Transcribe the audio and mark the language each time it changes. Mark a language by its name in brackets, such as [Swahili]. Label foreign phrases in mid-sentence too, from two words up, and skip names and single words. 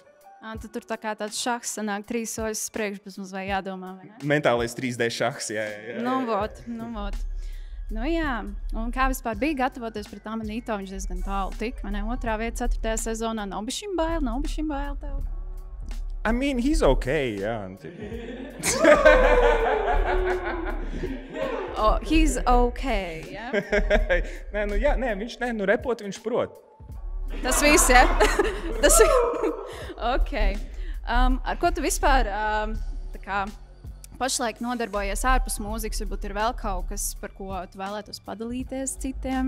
[Latvian] Tad tur tā kā tāds šahs sanāk 3 soļus priekš, bez mums vai jādomā, vai ne? Mentālais 3D šahs, jā. Nu vot. Nu jā, un kā vispār bija gatavoties pret Amanito, viņš diezgan tālu tik, vai ne? 2. vieta 4. sezonā, nav bišķiņ bail tev? [English] I mean, he's okay, jā. He's okay, jā? [Latvian] Repot viņš prot. Tas viss, jā? Tas ir... Ok. Ar ko tu vispār tā kā pašlaik nodarbojies ārpus mūzikas? Varbūt ir vēl kaut kas, par ko tu vēlētos padalīties citiem?